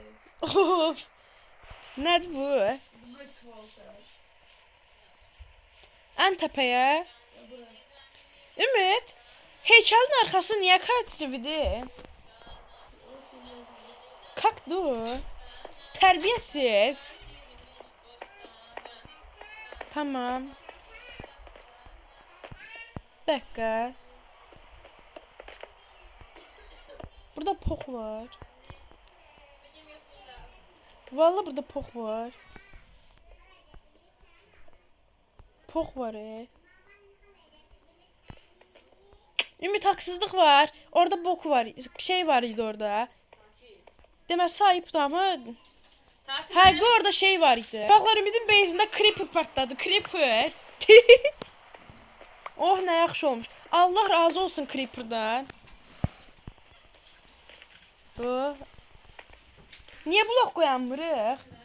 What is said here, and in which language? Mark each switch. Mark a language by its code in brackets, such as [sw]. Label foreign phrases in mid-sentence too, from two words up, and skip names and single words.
[az] Of. Nədir bu? Bu qaçmalısan. Ən təpəyə. Bura. Ümid. Heykəlin arxası niyə kartisividir? Orası yox. Kakdu. Tərbiyəsiz. [tr] Tamam. Bir dakika. [az] Burada pox var. Vallahi burada pox var. Pox var. [tr] Ümit haksızlık var. [az] Orada bok var. Şey var idi orada. Demək sahipdi ama həqiqi orada şey var idi. Baxlar Ümidin beyzində creeper partladı. Creeper. Oh nə yaxşı olmuş. Allah razı olsun creeperdan. Oh. Niyə blok qoyanmırıq?